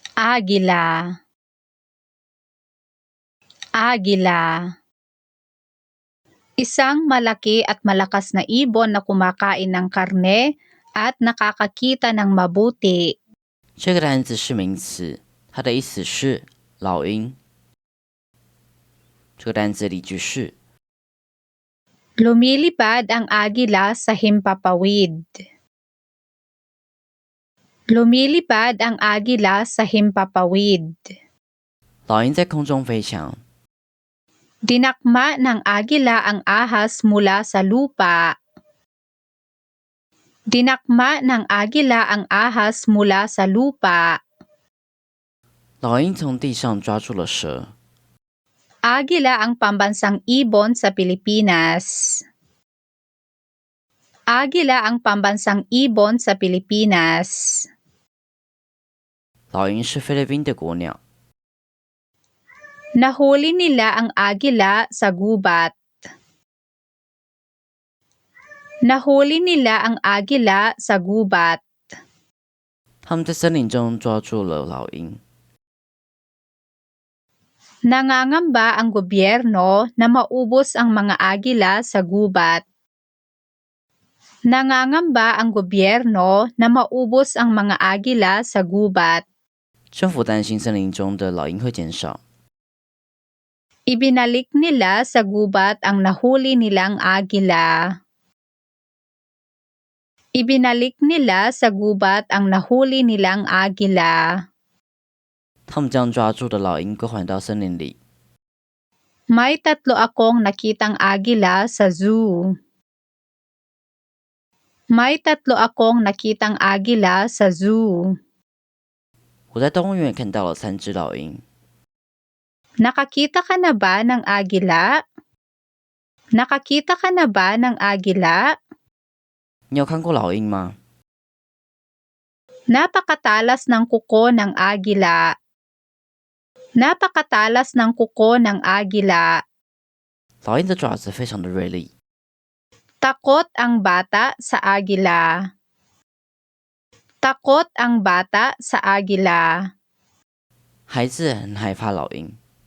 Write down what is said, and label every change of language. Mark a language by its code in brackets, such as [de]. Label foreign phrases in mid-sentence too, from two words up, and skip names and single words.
[es] Águila. Águila. [tl] Isang malaki at malakas na ibon na kumakain ng karne at nakakakita ng mabuti. [zh] 这个单词是名词，它的意思是老鹰。这个单词的例句是 [tl] Lumilipad ang agila sa himpapawid. Lumilipad ang agila sa himpapawid. [zh] 老鹰在空中飞翔。 [tl] Dinakma ng agila ang ahas mula sa lupa. Dinakma ng agila ang ahas mula sa lupa. [zh] 老鹰从地上抓住了蛇。 [tl] Agila ang pambansang ibon sa Pilipinas. Agila ang pambansang ibon sa Pilipinas. [zh] 老鹰是菲律宾的国鸟。 [tl] Nahuli nila ang agila sa gubat. Nahuli nila ang agila sa gubat. [zh] 他们在森林中抓住了老鹰。 [tl] Nangangamba ang gobyerno na maubos ang mga agila sa gubat. Nangangamba ang gobyerno na maubos ang mga agila sa gubat. [zh] 政府担心森林中的老鹰会减少。 [tl] Ibinalik nila sa gubat ang nahuli nilang agila. Ibinalik nila sa gubat ang nahuli nilang agila. [zh] 他们将抓住的老鹰归还到森林里。 [tl] May 3 akong nakitang agila sa zoo. May 3 akong nakitang agila sa zoo. [zh] 我在动物园看到了3只老鹰。 [tl] Nakakita ka na ba ng agila? Nakakita ka na ba ng agila? [zh] 你有看过老鹰吗？ [tl] Napakatalas ng kuko ng agila. Napakatalas ng kuko ng agila. [zh] 老鹰的爪子非常的锐利。 [tl] Takot ang bata sa agila. Takot ang bata sa agila. [zh] 孩子很害怕老鹰。